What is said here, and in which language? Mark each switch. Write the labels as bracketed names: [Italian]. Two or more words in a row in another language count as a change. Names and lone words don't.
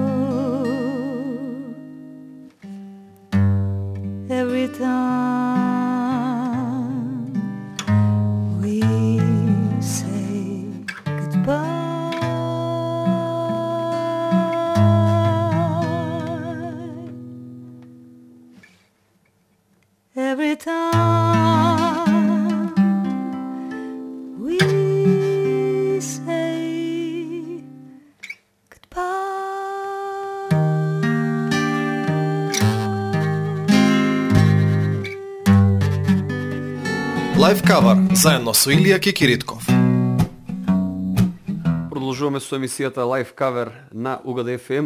[English] Every time we say goodbye, every time we say Live cover [Macedonian] заедно со Илија Кекиритков. Продолжуваме со емисијата Live Cover на УГД FM.